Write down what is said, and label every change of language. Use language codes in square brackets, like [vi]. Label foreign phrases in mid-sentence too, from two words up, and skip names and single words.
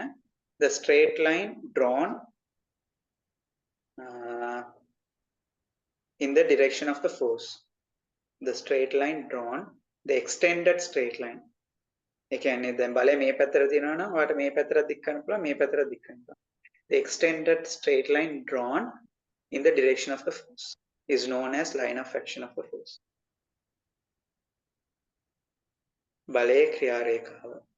[en] The straight line drawn in the direction of the force. The straight line drawn, the extended straight line. [si] ඒ කියන්නේ දැන් බලය මේ පැත්තට තියෙනවා නම් ඔයාලට මේ පැත්තට දික් කරන්න පුළුවන්, මේ පැත්තට දික් කරන්න පුළුවන්. [en] The extended straight line drawn in the direction of the force is known as line of action of the force. [si] බලයේ ක්‍රියා රේඛාව.